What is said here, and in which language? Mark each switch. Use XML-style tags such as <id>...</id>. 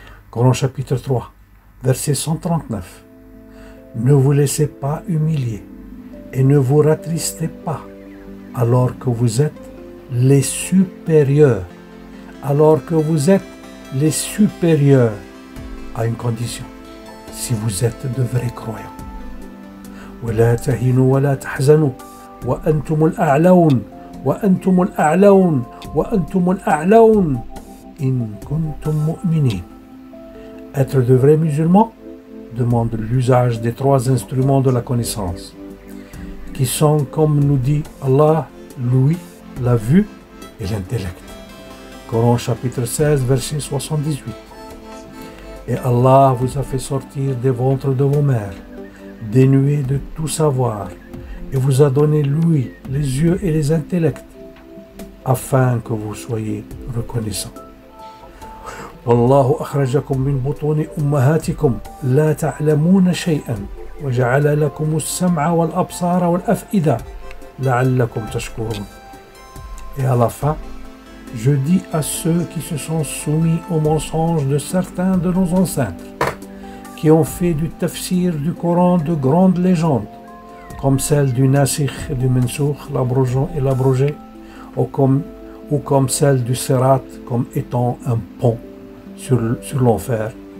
<fr>Coran chapitre 3, verset 139. Ne vous laissez pas humilier et ne vous rattristez pas alors que vous êtes les supérieurs. Alors que vous êtes les supérieurs à une condition, si vous êtes de vrais croyants.</fr> <ar>ولا تهنوا ولا تحزنوا وأنتم الأعلون وأنتم الأعلون وأنتم الأعلون إن كنتم مؤمنين.</ar> <fr>Être de vrais musulmans demande l'usage des trois instruments de la connaissance, qui sont, comme nous dit Allah, l'ouïe, la vue et l'intellect. Coran chapitre 16, verset 78. Et Allah vous a fait sortir des ventres de vos mères, dénués de tout savoir, et vous a donné l'ouïe, les yeux et les intellects, afin que vous soyez reconnaissants.</fr> <ar>والله أخرجكم من بطون أمهاتكم لا تعلمون شيئا وجعل لكم السمع والأبصار والأفئدة لعلكم تشكرون.</ar> <fr>Et à la fin, je dis à ceux qui se sont soumis aux mensonges de certains de nos ancêtres, qui ont fait du tafsir du Coran de grandes légendes, comme celle du nasikh et du mansoukh, l'abrogeant et l'abrogé, ou comme celle du sirat comme étant un pont sur l'enfer.</fr>